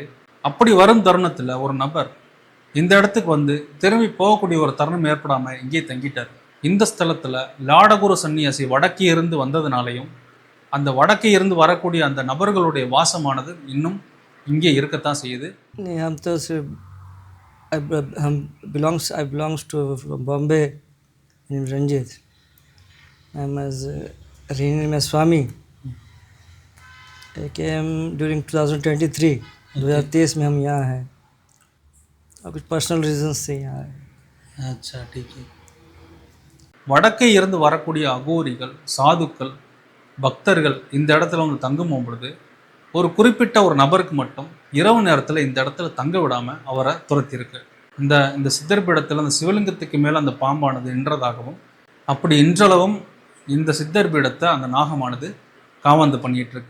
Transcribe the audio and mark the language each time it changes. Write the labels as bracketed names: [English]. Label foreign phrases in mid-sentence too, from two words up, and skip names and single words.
[Tamil] அப்படி வரும் தருணத்தில் ஒரு நபர் இந்த இடத்துக்கு வந்து திரும்பி போகக்கூடிய ஒரு தருணம் ஏற்படாமல் இங்கே தங்கிட்டார். இந்த ஸ்தலத்தில் லாடகுரு சன்னியாசி வடக்கே இருந்து வந்ததுனாலையும் அந்த வடக்கே இருந்து வரக்கூடிய அந்த நபர்களுடைய வாசமானது இன்னும் இங்கே இருக்கத்தான் செய்யுது. [English] I belongs to Bombay in Ranjit. I am as renamed as Swami. I came during 2023. [Hindi] 2023 में हम यहाँ हैं और कुछ [English] personal reason [Hindi] से यहाँ है. अच्छा, ठीक है. [Tamil] வடக்கே இருந்து வரக்கூடிய அகோரிகள், சாதுக்கள், பக்தர்கள் இந்த இடத்துல வந்து தங்கும் பொழுது ஒரு குறிப்பிட்ட ஒரு நபருக்கு மட்டும் இரவு நேரத்தில் இந்த இடத்துல தங்க விடாமல் அவரை துரத்திருக்கு. இந்த சித்தர் பீடத்தில் அந்த சிவலிங்கத்துக்கு மேலே அந்த பாம்பானது இன்றதாகவும், அப்படி இன்றளவும் இந்த சித்தர் பீடத்தை அந்த நாகமானது காவாந்து பண்ணிட்டு இருக்கு.